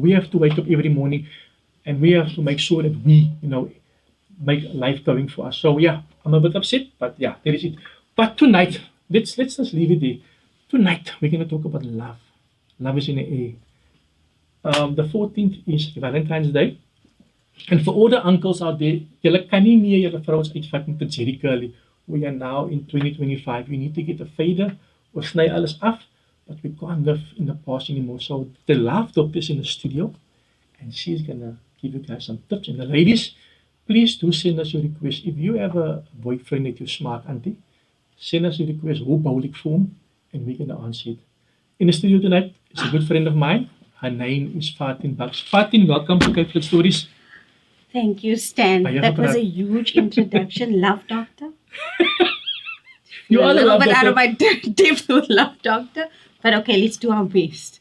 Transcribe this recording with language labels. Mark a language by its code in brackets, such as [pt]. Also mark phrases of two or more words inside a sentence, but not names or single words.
[en] We have to wake up every morning and we have to make sure that we, make life going for us. So yeah, I'm a bit upset, but yeah, there is it. But tonight, let's just leave it there. Tonight, we're going to talk about love. Love is in the air. The 14th is Valentine's Day. And for all the uncles out there, [af] julle kan nie meer julle vrouens uitvat met 'n jerry curly. [en] We are now in 2025. We need to get a fader or [af] sny alles af, [en] but we can't live in the past anymore. So the love doctor is in the studio, and she's gonna give you guys some tips. And the ladies, please do send us your request. If you have a boyfriend that you're smart, auntie, send us your request, [af] hoe bou ek vir hom, [en] and we're gonna answer it. In the studio tonight is a good friend of mine. Her name is Faatin Bux. Faatin, welcome to Cape Flats Stories. Thank you, Stan. That was a huge introduction. Love doctor. You are a little love bit out doctor. of my depth with love doctor, but okay, let's do our best.